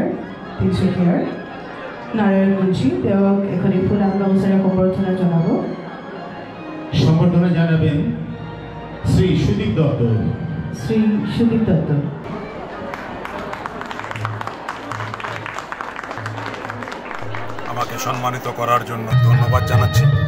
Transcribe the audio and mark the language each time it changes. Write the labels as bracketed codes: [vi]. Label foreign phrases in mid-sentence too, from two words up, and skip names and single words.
[as] তিনিচুকীয়াৰ নাৰায়ণ মুঞ্চি, তেওঁক এখনি ফুলাম গামোচাৰে সম্বৰ্ধনা জনাব। [bn] সম্বর্ধনা জানাবেন শ্রী সুদীপ দত্ত। শ্রী সুদীপ দত্ত। আমাকে সম্মানিত করার জন্য ধন্যবাদ জানাচ্ছি।